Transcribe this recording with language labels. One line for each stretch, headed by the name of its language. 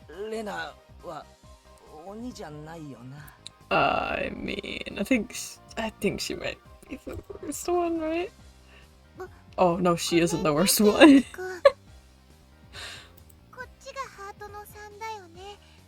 Japanese: レナは鬼じゃないよな。
English: I mean, I think she might be the worst one, right? Oh no, she isn't the worst one.
Japanese: こっちがハートの3だよね。